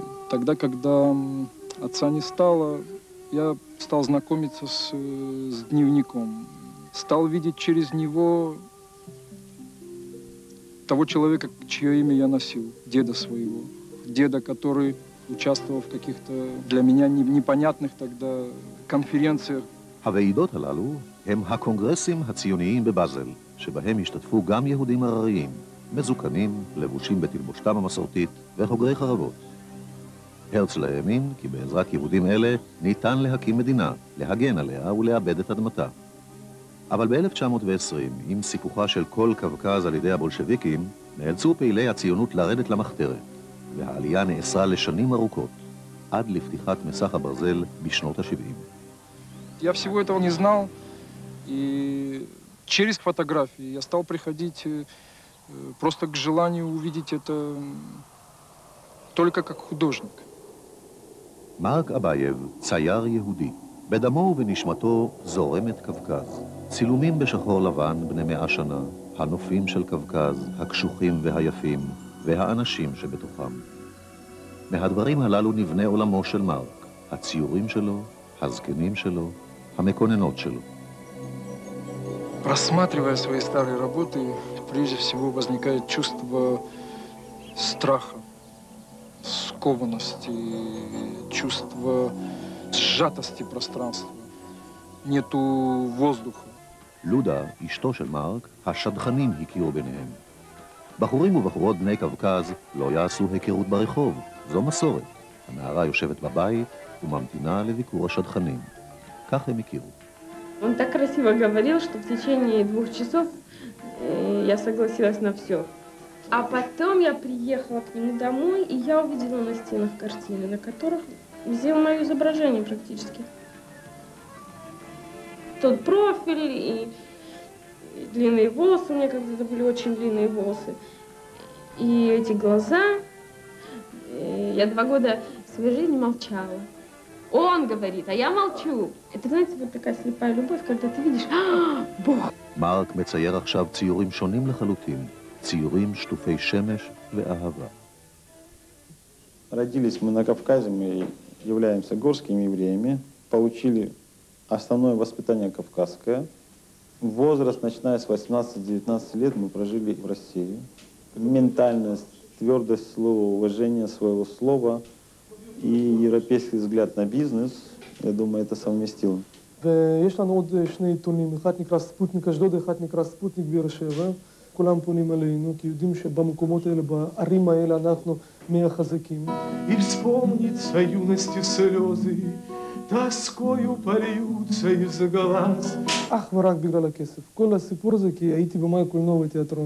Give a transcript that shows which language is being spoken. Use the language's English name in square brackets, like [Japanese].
[Russian] Тогда, когда отца не стало, я стал знакомиться с дневником. Стал видеть через него того человека, чье имя я носил, деда своего. Деда, который участвовал в каких-то для меня непонятных тогда конференциях. [Hebrew] הוועידות הללו הם הקונגרסים הציוניים בבאזל, שבהם השתתפו גם יהודים הרריים, מזוקנים, לבושים בתלבושתם המסורתית וחוגרי חרבות. הרצל האמין כי בעזרת יהודים אלה ניתן להקים מדינה, להגן עליה ולאבד את אדמתה. אבל ב-1920, עם סיפוחה של כל קווקז על ידי הבולשביקים, נאלצו פעילי הציונות לרדת למחתרת, והעלייה נאסרה לשנים ארוכות, עד לפתיחת מסך הברזל בשנות ה-70. [Russian] Я всего этого не знал, и через фотографии я стал приходить просто к желанию увидеть это только как художник. [Hebrew] מרק אבייב, צייר יהודי. בדמו ובנשמתו זורמת קווקז. צילומים בשחור לבן בני 100 שנה, הנופים של קווקז, הקשוחים והיפים, והאנשים שבתוכם. מהדברים הללו נבנה עולמו של מרק, הציורים שלו, הזקנים שלו, המקוננות שלו. [Russian] Просматривая свои старые работы, прежде всего возникает чувство страха, скованности, чувство сжатости пространства. Нету воздуха. [Hebrew] לודה, אשתו של מרק, השדכנים הכירו ביניהם. בחורים ובחורות בני קווקז לא יעשו היכרות ברחוב, זו מסורת. הנערה יושבת בבית וממתינה לביקור השדכנים. כך הם הכירו. [Russian] Он так красиво говорил, что в течение 2 часов я согласилась на все. А потом я приехала к нему домой, и я увидела на стенах картины, на которых сделано мое изображение практически. Тот профиль и длинные волосы, у меня когда-то были очень длинные волосы, и эти глаза. Я 2 года своей жизни молчала. Он говорит, а я молчу. Это, знаете, вот такая слепая любовь, когда ты видишь, Бог. [Hebrew] מרק מצייר עכשיו ציורים שונים לחלוטין, ציורים שטופי שמש ואהבה. [Russian] Родились мы на Кавказе, мы являемся горскими евреями, получили основное воспитание кавказское. Возраст, начиная с 18-19 лет, мы прожили в России. Ментальность, твердость слова, уважение своего слова и европейский взгляд на бизнес, я думаю, это совместимо. [Hebrew] ויש לנו עוד 2 עיתונים, אחד נקרא ספוטניק אשדוד, אחד נקרא ספוטניק באר שבע. כולם פונים עלינו, כי יודעים שבמקומות האלה, בערים האלה, אנחנו מהחזקים. [Russian] И вспомнится юности слезы, тоскою польются из глаз. [Hebrew] אך ורק בגלל הכסף. כל הסיפור הזה, כי הייתי במאי קולנוע ותיאטרון.